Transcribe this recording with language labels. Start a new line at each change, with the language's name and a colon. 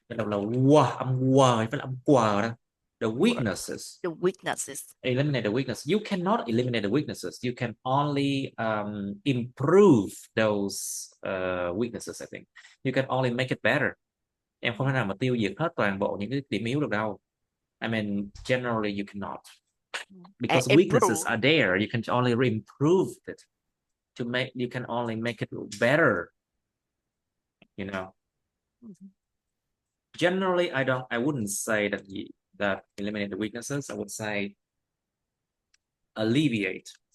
Vietnamese: Cái đầu là wow, âm wow, phải là âm quờ đó.
English: The weaknesses. The weaknesses. Eliminate the weakness. You cannot eliminate the weaknesses. You can only improve those weaknesses, I think. You can only make it better.
Vietnamese: Em không thể nào mà tiêu diệt hết toàn bộ những cái điểm yếu được đâu.
English: I mean, generally you cannot. Because weaknesses are there. You can only improve it. You can only make it better. You know. Generally, I wouldn't say that eliminate the weaknesses. I would say alleviate.